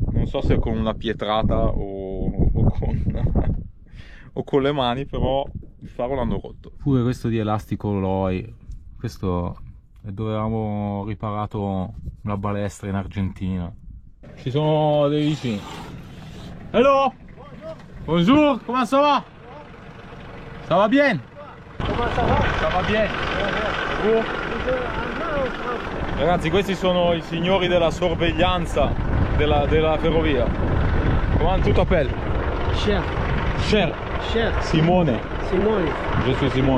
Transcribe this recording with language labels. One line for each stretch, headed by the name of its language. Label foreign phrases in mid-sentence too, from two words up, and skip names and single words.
Italian: Non so se con una pietrata o con le mani, però il faro l'hanno rotto. Pure questo di elastico Loi, questo è dove avevamo riparato una balestra in Argentina. Ci sono dei vicini. Hello!
French: Bonjour, comment ça va? Ça va bien? Comment ça va? Ça va bien? Vous?
Italian: Ragazzi, questi sono i signori della sorveglianza della ferrovia.
French: Comment tu t'appelles? Cher. Cher. Cher. Simone. Simone. Je suis Simone.